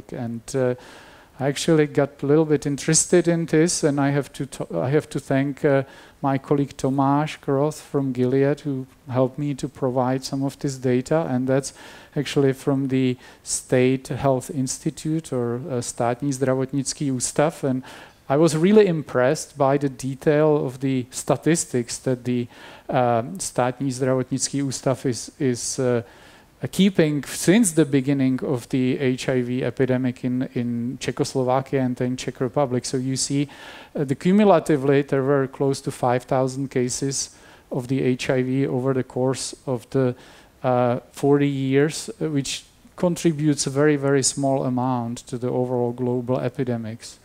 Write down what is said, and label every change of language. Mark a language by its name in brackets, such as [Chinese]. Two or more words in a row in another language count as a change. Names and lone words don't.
[English] And I actually got a little bit interested in this, and I have to thank my colleague Tomáš Cihlář from Gilead, who helped me to provide some of this data, and that's actually from the State Health Institute, or Státní zdravotnický ústav, and I was really impressed by the detail of the statistics that the Státní zdravotnický ústav is keeping since the beginning of the HIV epidemic in Czechoslovakia and then Czech Republic. So you see cumulatively there were close to 5,000 cases of the HIV over the course of the 40 years, which contributes a very, very small amount to the overall global epidemics.